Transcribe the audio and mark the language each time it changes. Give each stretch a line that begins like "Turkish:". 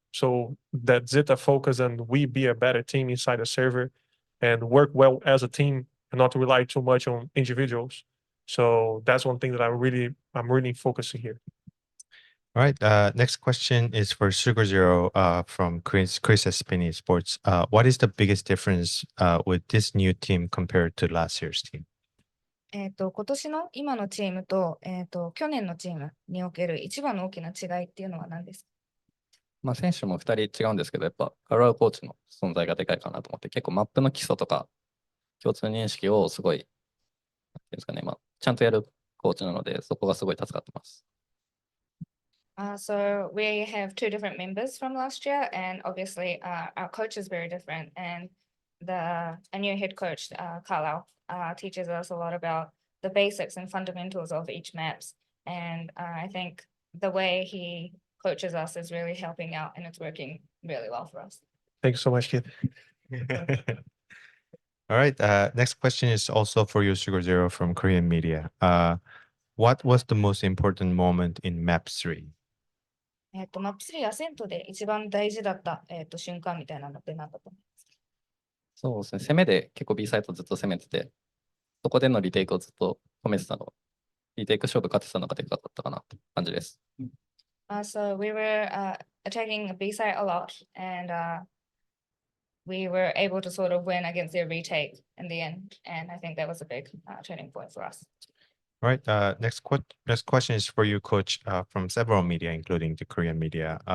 English: So that Zeta focus and we be a better team inside the server and work well as a team and not rely too much on individuals. So that's one thing that I'm really focusing here. All right, next question is for Sugarzero from Chris at Spin Esports. What is the biggest difference with this new team compared to last year's team?
Japanese: 今年の今のチームと、去年のチームにおける一番の大きな違いっていうのは何ですか？選手も2人違うんですけど、やっぱカルアコーチの存在がでかいかなと思って、結構マップの基礎とか共通認識をすごい、なんていうんですかね、ちゃんとやるコーチなので、そこがすごい助かってます。
English: So we have two different members from last year, and obviously our coach is very different. And a new head coach, Carlao, teaches us a lot about the basics and fundamentals of each maps. And I think the way he coaches us is really helping out, and it's working really well for us. Thank you so much, kid. All right. Next question is also for you, Sugarzero from Korean media. What was the most important moment in Map 3?
Japanese: マップ3アセントで一番大事だった、瞬間みたいなのって何だと思いますか？そうですね、攻めで結構 B サイトずっと攻めてて、そこでのリテイクをずっと止めてたの、リテイク勝負勝ってたのがでかかったかなって感じです。
English: So we were attacking B side a lot, and we were able to sort of win against their retake in the end. And I think that was a big turning point for us. All right. Next question is for you, Coach, from several media, including the Korean media.